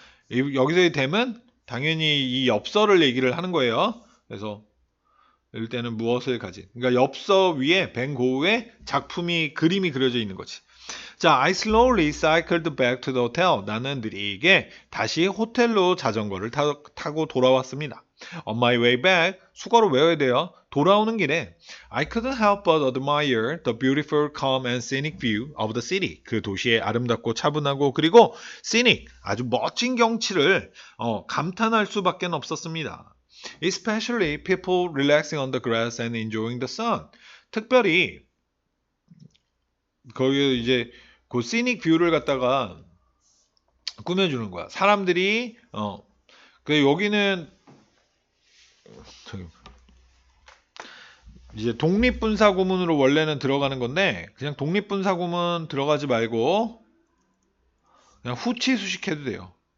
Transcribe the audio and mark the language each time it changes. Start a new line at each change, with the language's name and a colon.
Korean: 여기서의 댐은 당연히 이 엽서를 얘기를 하는 거예요. 그래서 이럴 때는 무엇을 가진. 그러니까 엽서 위에 벤 고흐의 그림이 그려져 있는 거지.
English: 자, I slowly cycled back to the hotel.
Korean: 나는 느리게 다시 호텔로 자전거를 타고 돌아왔습니다.
English: On my way back,
Korean: 수거로 외워야 돼요. 돌아오는 길에
English: I couldn't help but admire the beautiful, calm and scenic view of the city.
Korean: 그 도시의 아름답고 차분하고 그리고 scenic, 아주 멋진 경치를 감탄할 수밖에 없었습니다.
English: Especially people relaxing on the grass and enjoying the sun.
Korean: 특별히 거기 이제 그 scenic view를 갖다가 꾸며주는 거야. 사람들이 그 여기는 저기 이제 독립분사구문으로 원래는 들어가는 건데 그냥 독립분사구문 들어가지 말고 그냥 후치수식해도 돼요.